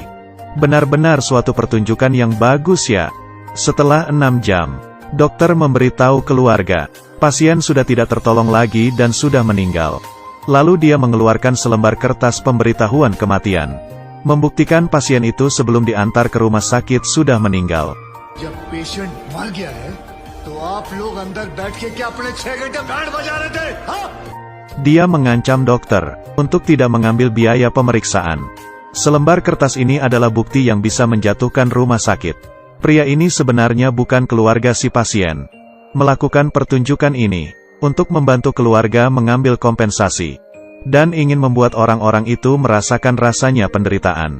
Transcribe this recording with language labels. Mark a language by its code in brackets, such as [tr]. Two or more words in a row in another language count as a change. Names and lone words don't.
[id] Benar-benar suatu pertunjukan yang bagus ya. Setelah 6 jam, dokter memberitahu keluarga, pasien sudah tidak tertolong lagi dan sudah meninggal. Lalu dia mengeluarkan selembar kertas pemberitahuan kematian, membuktikan pasien itu sebelum diantar ke rumah sakit sudah meninggal. [hi] जब patient मर गया है, तो आप लोग अंदर बैठ के क्या अपने 6 घंटे बैंड बजा रहे थे? [id] Dia mengancam dokter untuk tidak mengambil biaya pemeriksaan. Selembar kertas ini adalah bukti yang bisa menjatuhkan rumah sakit. Pria ini sebenarnya bukan keluarga si pasien. Melakukan pertunjukan ini untuk membantu keluarga mengambil kompensasi, dan ingin membuat orang-orang itu merasakan rasanya penderitaan.